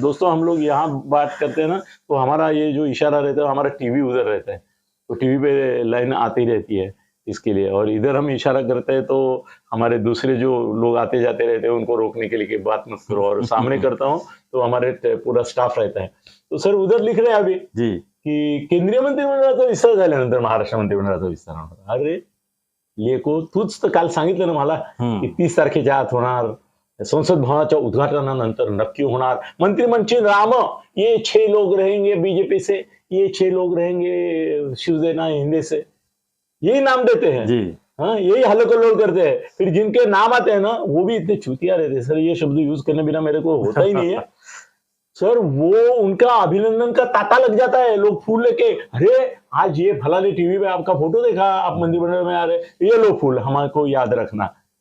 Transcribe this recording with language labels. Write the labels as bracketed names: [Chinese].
[Hindi] दोस्तों हम लोग यहाँ बात करते हैं ना, तो हमारा ये जो इशारा रहता है, हमारा टीवी उधर रहता है, तो टीवी पे लाइन आती रहती है इसके लिए, और इधर हम इशारा करते हैं तो हमारे दूसरे जो लोग आते जाते रहते हैं उनको रोकने के लिए कि बात मत करो, और सामने करता हूँ तो हमारे पूरा स्टाफ रहता है। तो सर उधर लिख रहे हैं अभी जी [Marathi] की केंद्रीय मंत्रिमंडळाचा विस्तार झाल्यानंतर महाराष्ट्र मंत्रिमंडळाचा विस्तार होणार। अरे लेको, तूच तर काल सांगितलं ना मला की 30 तारखेच्या आत होणार, संसद भवनाच्या उद्घाटनानंतर नक्की होणार, मंत्रिमंडल राम, [Hindi] ये 6 लोग रहेंगे बीजेपी से, ये 6 लोग रहेंगे शिवसेना हिंदे से, यही नाम देते हैं जी। हाँ, यही हल्लोकल्लोल करते हैं। फिर जिनके नाम आते हैं ना वो भी इतने चूतिया रहते हैं सर, ये शब्द यूज करने बिना मेरे को होता ही नहीं है सर। वो उनका अभिनंदन का तांता लग जाता है, लोग फूल लेके, अरे आज ये फलाने टीवी में आपका फोटो देखा, आप मंत्रिमंडल में आ रहे, ये लो फूल, हमारे को याद रखना।